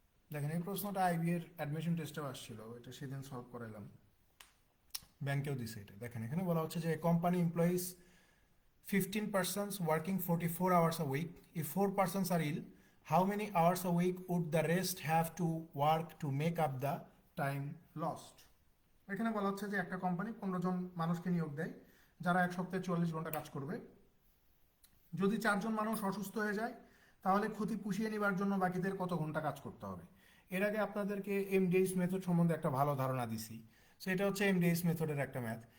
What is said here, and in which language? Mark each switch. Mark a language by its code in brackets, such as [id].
[bn] দেখেন, এই প্রশ্নটা আইবি এর অ্যাডমিশন টেস্টেও আসছিল, এটা সেদিন সলভ করাইলাম, ব্যাংকেও দিছে এটা। দেখেন এখানে বলা হচ্ছে যে [en] Company employees 15 persons working 44 hours a week. If 4 persons are ill, how many hours a week would the rest have to work to make up the time lost? [bn] এখানে বলা হচ্ছে যে একটা কোম্পানি 15 জন মানুষকে নিয়োগ দেয় যারা এক সপ্তাহে 44 ঘন্টা কাজ করবে। যদি 4 জন মানুষ অসুস্থ হয়ে যায় তাহলে ক্ষতি পুষিয়ে নেবার জন্য বাকিদের কত ঘন্টা কাজ করতে হবে। এর আগে আপনাদেরকে এমডিএস মেথড সম্বন্ধে একটা ভালো ধারণা দিছি, সেটা হচ্ছে এমডিএস মেথডের একটা ম্যাথ।